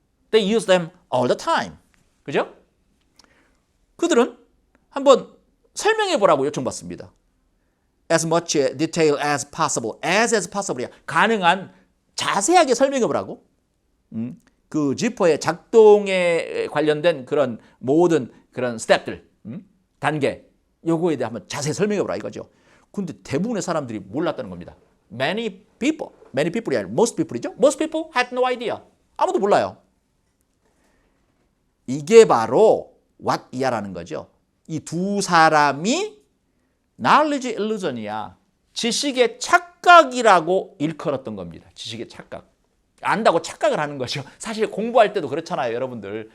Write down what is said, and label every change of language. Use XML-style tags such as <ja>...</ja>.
<en>They use them all the time.</en> <ko>그죠? 그들은 한번 설명해 보라고 요청받습니다.</ko> <en>As much detail as possible. as possible.</en> <ko>가능한 자세하게 설명해 보라고. 그 지퍼의 작동에 관련된 그런 모든 그런 스텝들, 단계, 요거에 대해 한번 자세히 설명해 보라 이거죠. 근데 대부분의 사람들이 몰랐다는 겁니다.</ko> <en>Many people</en> <ko>이 아니라 most people이죠.</ko> <en>Most people had no idea.</en> <ko>아무도 몰라요. 이게 바로 what 이하라는 거죠. 이 두 사람이 knowledge illusion이야. 지식의 착각이라고 일컬었던 겁니다. 지식의 착각. 안다고 착각을 하는 거죠. 사실 공부할 때도 그렇잖아요, 여러분들.</ko>